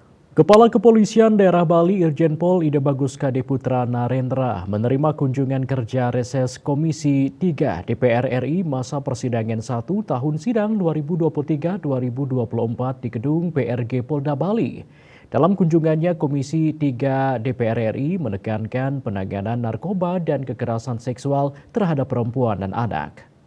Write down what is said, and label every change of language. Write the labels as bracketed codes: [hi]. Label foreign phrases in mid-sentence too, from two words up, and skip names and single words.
[id] Kepala Kepolisian Daerah Bali Irjen Pol Ida Bagus Kade Putra Narendra menerima kunjungan kerja reses Komisi 3 DPR RI masa persidangan 1 tahun sidang 2023-2024 di gedung PRG Polda Bali. Dalam kunjungannya, Komisi 3 DPR RI menekankan penanganan narkoba dan kekerasan seksual terhadap perempuan dan anak.